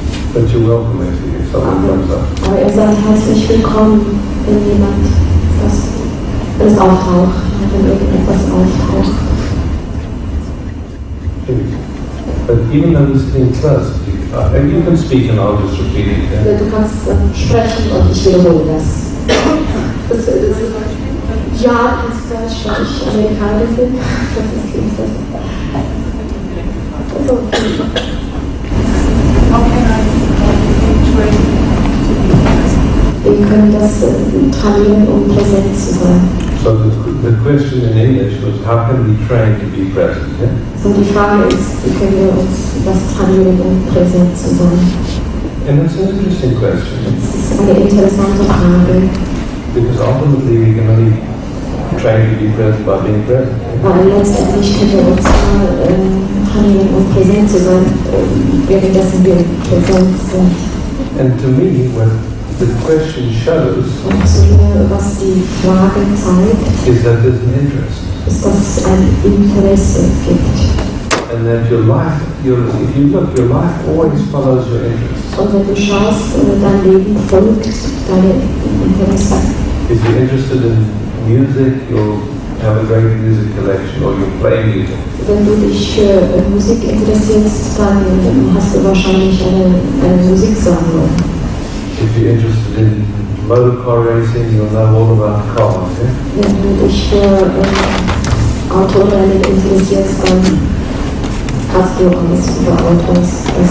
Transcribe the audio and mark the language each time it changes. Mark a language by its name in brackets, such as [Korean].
[English] But you're welcome if someone comes up. [German] Aber ihr seid herzlich willkommen, wenn jemand wenn es auftaucht, wenn irgendetwas auftaucht. [English] But even though we're sitting close, you can speak and I'll just repeat it. Yeah? [German] Du kannst sprechen und ich wiederhole das. Ja, du kannst Deutsch, weil ich Amerikaner bin. Das ist jedenfalls. Also, wir können das trainieren, um präsent zu sein. [English] So the question in English was, how can we train to be present? Yeah? [German] So die Frage ist, wie können wir uns das trainieren, um präsent zu sein? [English] And it's an interesting question. [German] Das ist eine interessante Frage. [English] Because ultimately we can only train to be present by being present. [German] Weil letztendlich können wir uns trainieren, um präsent zu sein, währenddessen wir präsent sind. [English] And to me, what the question shows [German] Und zu mir, was die Frage zeigt, [English] is that there's an interest. [German] ist, dass es ein Interesse gibt. [English] And that your life, if you look, your life always follows your interests. [German] Und wenn du schaust, dein Leben folgt deinem Interesse. [English] If you're interested in music, you'll have a great music collection or you'll play music. [German] Wenn du dich für Musik interessierst, dann hast du wahrscheinlich eine Musiksammlung. [English] If you're interested in motor car racing, you'll know all about cars. Yeah? [German] Wenn du dich für Autorennen interessierst, dann hast du alles über Autos,